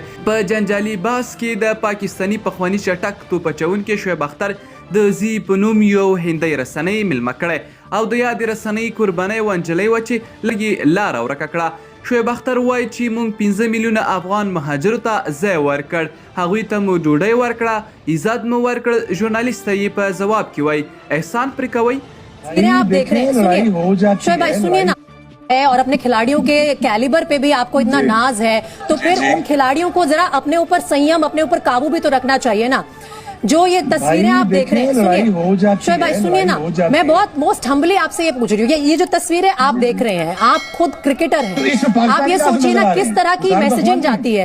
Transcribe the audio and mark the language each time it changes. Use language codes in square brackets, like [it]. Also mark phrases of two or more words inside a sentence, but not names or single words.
[ps] په جنجالي بحث کې د پاکستاني پخواني چټک توپ اچوونکي شعیب اختر د زی په نوم یو هندۍ رسنۍ میلمه کړی او د یادې رسنۍ قربانۍ یوه نجلۍ وه چې لږ لاره ورکه کړه. شعیب اختر وایي چې موږ 15 میلیونه افغان مهاجرو ته ځای ورکړ، هغوی ته مو ډوډۍ ورکړه، عزت مو ورکړ. ژورنالیست ته یې په ځواب کې وایي احسان پرې کوئ. [hi] आप देख रहे हैं, शोएब भाई सुनिए ना, और अपने खिलाड़ियों के कैलिबर पे भी आपको इतना नाज है, तो फिर उन खिलाड़ियों को जरा अपने ऊपर संयम, अपने ऊपर काबू भी तो रखना चाहिए ना. जो ये तस्वीरें आप देख रहे हैं, सुनिए शोएब भाई सुनिए ना, मैं बहुत [en] most humbly [hi] आपसे ये पूछ रही हूँ, ये जो तस्वीरें आप देख रहे हैं, आप खुद क्रिकेटर हैं, आप ये सोचिए ना किस तरह की मैसेजिंग जाती है.